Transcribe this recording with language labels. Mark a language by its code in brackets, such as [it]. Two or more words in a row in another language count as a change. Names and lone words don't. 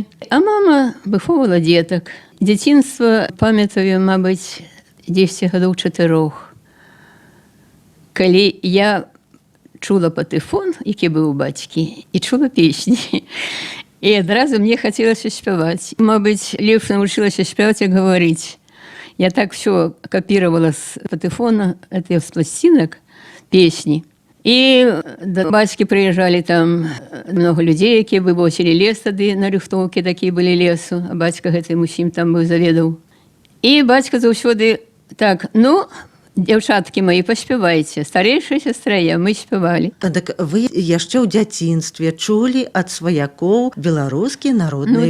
[be] А мама выхоўвала дзетак. Дзяцінства памятаю, мабыць, 10 гадоў 4. Калі я чула патэфон, які быў у бацькі, і чула песні. І адразу мне хацелася спяваць. Мабыць, лепш навучылася спяваць, як гаварыць. [ru] Я так все копировала с патэфона, это с пластинок, песни. И до бацькі приезжали там много людей, [be] якія вывозили лес тады, на рыхтоўкі такія былі лесу, а бацька гэтым усім там быў заведаў. І бацька заўсёды так, ну, дзяўчаткі мои, паспявайце. Старэйшая сестра я, мы спявалі. Так вы яшчэ ў дзяцінстве чулі ад сваякоў беларускія народныя